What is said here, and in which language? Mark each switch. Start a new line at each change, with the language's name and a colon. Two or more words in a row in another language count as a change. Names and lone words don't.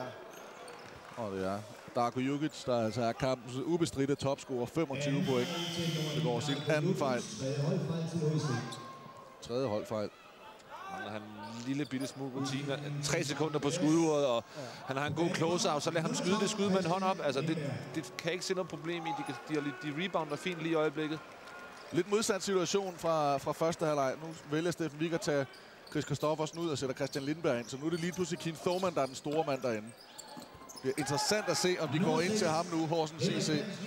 Danish: Og det er Darko Jukic, der altså er kampens ubestridte topscorer. 25 point. Det går sin anden fejl. Tredje holdfejl. Mangler han en lille bitte smule rutine. 3 sekunder på skuduret, og han har en god close-out, så lad ham skyde det skud med en hånd op. Altså, det kan jeg ikke se noget problem i. De rebounder fint lige i øjeblikket. Lidt modsat situation fra første halvleg. Nu vælger Steffen Wigg at tage Chris Kristoffersen ud og sætter Christian Lindberg ind. Så nu er det lige pludselig Keane Thoman, der er den store mand derinde. Det er interessant at se, om de går ind til ham nu, Horsens CC.